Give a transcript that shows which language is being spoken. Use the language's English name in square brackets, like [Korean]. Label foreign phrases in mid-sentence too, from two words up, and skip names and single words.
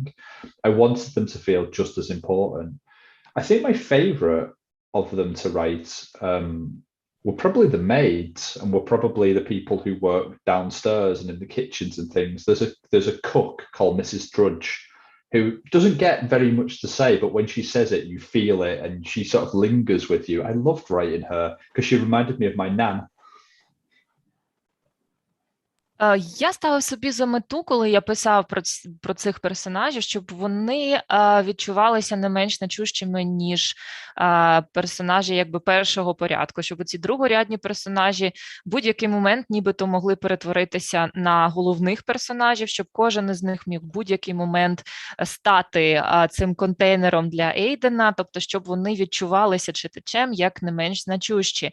[English] I wanted them to feel just as important. I think my favorite of them to write were probably the maids, and were probably the people who work downstairs and in the kitchens and things. There's a cook called Mrs. Drudge who doesn't get very much to say, but when she says it, you feel it, and she sort of lingers with you. I loved writing her because she reminded me of my nan. [Ukrainian] Я ставив собі за мету, коли я писав про цих персонажів, щоб вони відчувалися не менш значущими, ніж персонажі якби першого порядку, щоб ці другорядні персонажі в будь-який момент нібито могли перетворитися на головних персонажів, щоб кожен із них міг в будь-який момент стати цим контейнером для Ейдена, тобто щоб вони відчувалися читачем як не менш значущі.